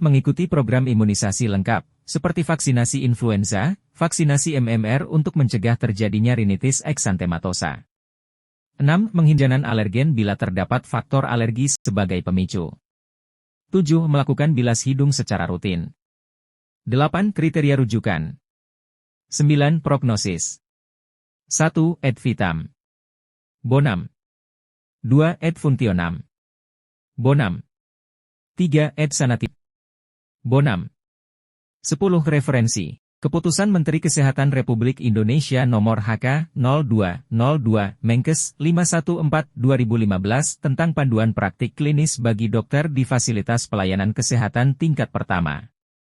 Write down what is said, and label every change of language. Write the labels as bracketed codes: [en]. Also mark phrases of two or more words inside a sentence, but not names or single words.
[id] Mengikuti program imunisasi lengkap, seperti vaksinasi influenza, vaksinasi MMR untuk mencegah terjadinya rinitis eksantematosa. 6. Menghindari alergen bila terdapat faktor alergi sebagai pemicu. 7. Melakukan bilas hidung secara rutin. 8. Kriteria rujukan. 9. Prognosis. [la] 1. Ad vitam. Bonam. 2. Ad functionam. Bonam. 3. Ad sanatim. Bonam. [id] 10. Referensi. Keputusan Menteri Kesehatan Republik Indonesia Nomor HK-02-02 Menkes 514/2015 tentang panduan praktik klinis bagi dokter di fasilitas pelayanan kesehatan tingkat pertama.